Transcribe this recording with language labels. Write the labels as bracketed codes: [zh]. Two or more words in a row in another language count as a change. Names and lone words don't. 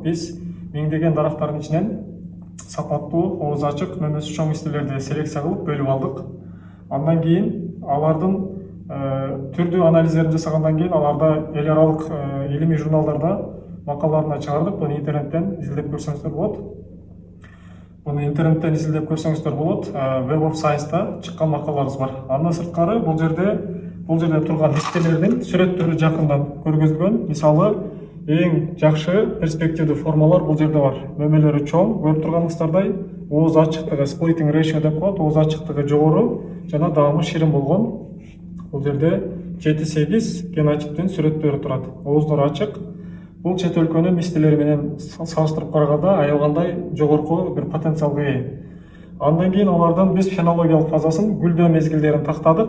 [ky] Биз миңдеген дарактардын ичинен сапаттуу, ооз ачык, мөмөсү чоң мистелерди селекция кылып бөлүп алдык. Андан кийин алардын түрдүү анализдерин жасагандан кийин аларда эл аралык илимий журналдарда макалаларына чыгардык. Буну интернеттен изилдеп көрсөңүздөр болот. Web of Science'та чыккан макалаларыбыз бар. Андан сырткары бул жерде турган мистелердин сүрөттөрү жакындан көргөзүлгөн. Мисалы, эң жакшы перспективдүү формалар бул жерде бар. Мөмөлөрү чоң, көрүп турганыңыздардай, ооз ачыктыгы [en] splitting ratio [ky] деп коет, ооз ачыктыгы жогору жана даамы ширин болгон. Бул жерде 7-8 генотиптин сүрөттөрү турат. Ооздор ачык. Бул чет өлкөнүн мистелери менен салыштырып караганда аябагандай жогорку бир потенциалга ээ. Андан кийин алардын биз фенологиялык фазасын, гүлдөө мезгилдерин тактадык.